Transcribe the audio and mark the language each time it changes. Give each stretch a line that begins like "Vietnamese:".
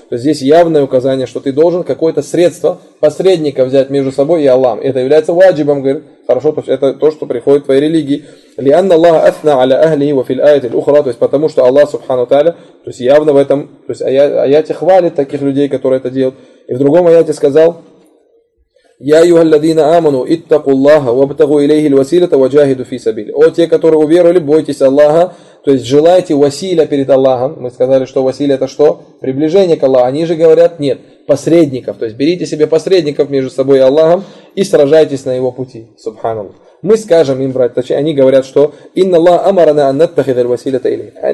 Russian: То есть здесь явное указание, что ты должен какое-то средство посредника взять между собой и Аллахом. Это является ваджибом, говорит. Хорошо, то есть это то, что приходит в твоей религии.
Arabic: Лианна Аллаха асна аля ахлихи ва филь аяти аль-ухра.
Russian: То есть потому что Аллах субхану тааля, то есть явно в этом, то есть аяте хвалит таких людей, которые это делают. И в другом аяте сказал:
Arabic: يا أيها الذين آمنوا اتقوا الله وابتغوا إليه الوسيلة وجاهدوا في سبيله.
Russian: О те, которые уверовали, бойтесь Аллаха, то есть желайте василя перед Аллахом. Мы сказали, что василя это что? Приближение к Аллаху. Они же говорят: нет, посредников. То есть берите себе посредников между собой и Аллахом и сражайтесь на его пути. Субханаллах. Мы скажем им, брать, точнее, они говорят, что
Arabic: إن الله أمرنا أن نتخذ الوسيلة إليه.